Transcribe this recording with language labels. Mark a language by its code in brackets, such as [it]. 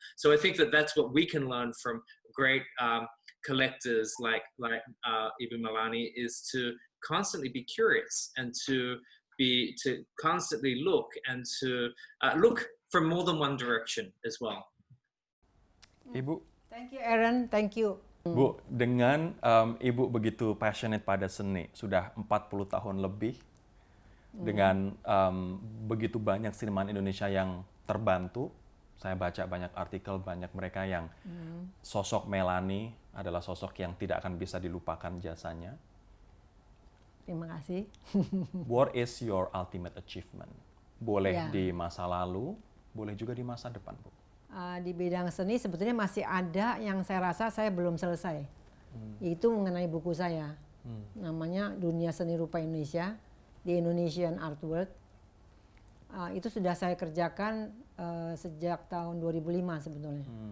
[en] So I think that that's what we can learn from great collectors like Ibu Mailani, is to constantly be curious and to constantly look and to look from more than one direction as well. [id] Ibu. [en] Thank you Aaron, thank you. [id] Bu, dengan Ibu begitu passionate pada seni, sudah 40 tahun lebih, dengan begitu banyak seniman Indonesia yang terbantu. Saya baca banyak artikel, banyak mereka yang sosok Mailani adalah sosok yang tidak akan bisa dilupakan jasanya. Terima kasih. [en] What is your ultimate achievement? [id] Boleh di masa lalu, boleh juga di masa depan, Bu. Di bidang seni sebetulnya masih ada yang saya rasa saya belum selesai. Itu mengenai buku saya. Namanya Dunia Seni Rupa Indonesia, The Indonesian Artwork. Itu sudah saya kerjakan sejak tahun 2005 sebetulnya.